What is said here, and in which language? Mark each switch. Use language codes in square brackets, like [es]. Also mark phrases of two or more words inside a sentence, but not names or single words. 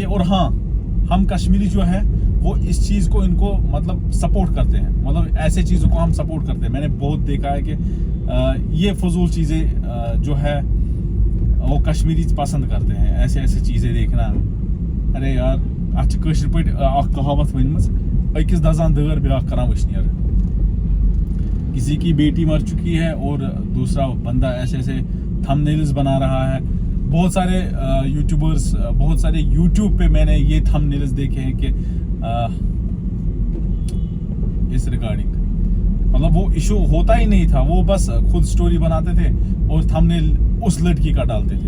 [ur] اور ہاں, ہم کشمیری جو ہے وہ اس چیز کو ان کو مطلب سپورٹ کرتے ہیں, مطلب ایسے چیزوں کو ہم سپورٹ کرتے ہیں. میں نے بہت دیکھا ہے کہ یہ فضول چیزیں جو ہے وہ کشمیری پسند کرتے ہیں, ایسے چیزیں دیکھنا. ارے یار اچھا [ks] کشر پہ کہاوت ونمز, أکِس دزان دٲر بیٛاکھ کران وٕشنیر. [ur] کسی کی بیٹی مر چکی ہے اور دوسرا بندہ ایسے تھم نیلز بنا رہا ہے. بہت سارے یوٹیوبرز, بہت سارے یوٹیوب پہ میں نے یہ تھم نیلز دیکھے ہیں کہ اس ریگارڈنگ مطلب وہ ایشو ہوتا ہی نہیں تھا, وہ بس خود سٹوری بناتے تھے اور تھم نیل اس لڑکی کا ڈالتے تھے.